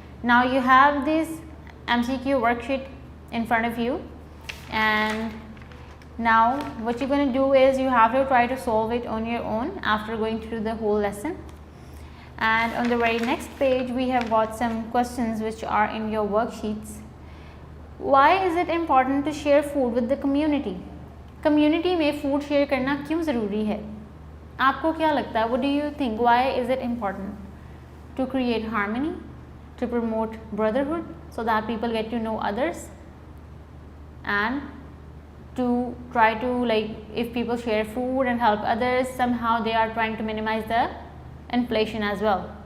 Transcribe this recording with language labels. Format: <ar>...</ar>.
<en>Now you have this MCQ worksheet in front of you, and now what you're going to do is you have to try to solve it on your own after going through the whole lesson. And on the very next page we have got some questions which are in your worksheets. Why is it important to share food with the community?</en> <ur>Community میں food share کرنا کیوں ضروری ہے؟ آپ کو کیا لگتا ہے?</ur> <en>What do you think? Why is it important? To create harmony, to promote brotherhood so that people get to know others, and to try to, like, if people share food and help others, somehow they are trying to minimize the inflation as well.</en>